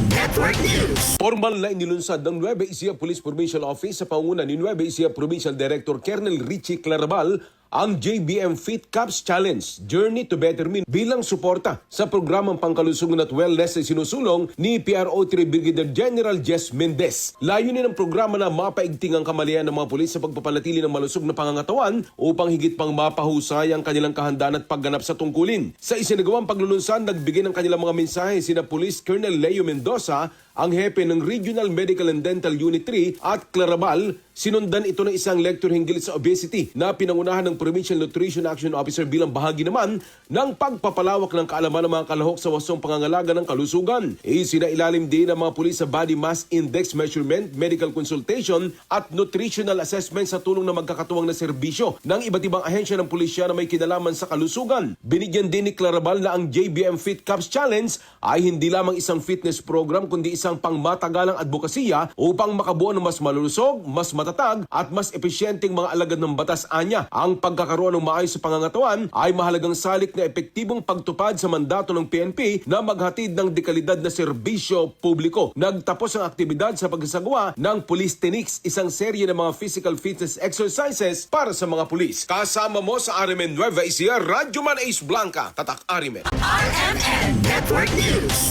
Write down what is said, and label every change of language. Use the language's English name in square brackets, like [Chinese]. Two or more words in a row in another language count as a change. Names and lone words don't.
[Filipino] Network News. Formal na inilunsad ng Nueva Ecija Police Provincial Office sa pangunguna ni Nueva Ecija Provincial Director Colonel Richie Clarabal ang JBM Fit Cups Challenge Journey to Better Me bilang suporta sa programang pangkalusugan at wellness na sinusulong ni PRO3 Brigadier General Jess Mendez. Layunin ng programa na mapaigting ang kamalian ng mga pulis sa pagpapanatili ng malusog na pangangatawan upang higit pang mapahusay ang kanilang kahandaan at pagganap sa tungkulin. Sa isinagawang paglulunsad, nagbigay ng kanilang mga mensahe sina Police Colonel Leo Mendoza, ang hepe ng Regional Medical and Dental Unit 3 at Clarabal. Sinundan ito ng isang lecture hinggil sa obesity na pinangunahan ng Provincial Nutrition Action Officer bilang bahagi naman ng pagpapalawak ng kaalaman ng mga kalahok sa wasong pangangalaga ng kalusugan. Isinailalim din ng mga pulis sa Body Mass Index Measurement, Medical Consultation at Nutritional Assessment sa tulong ng magkakatuwang na serbisyo ng iba't ibang ahensya ng pulisya na may kinalaman sa kalusugan. Binigyan din ni Clarabal na ang JBM Fit Cups Challenge ay hindi lamang isang [English] fitness program [Filipino] kundi isang pangmatagalang advokasya upang makabuo ng mas malulusog, mas matatag at mas epesyenteng mga alagad ng batas anya. Ang pagkakaroon ng maayos sa pangangatawan ay mahalagang salik na epektibong pagtupad sa mandato ng PNP na maghatid ng dekalidad na serbisyo publiko. Nagtapos ang aktibidad sa pagsasagawa ng Police Techniques, isang serye ng mga [English] physical fitness exercises [Filipino] para sa mga pulis. Kasama mo sa RMN Nueva Ecija, Radyo Man Ace Blanca, Tatak RMN. RMN Network News.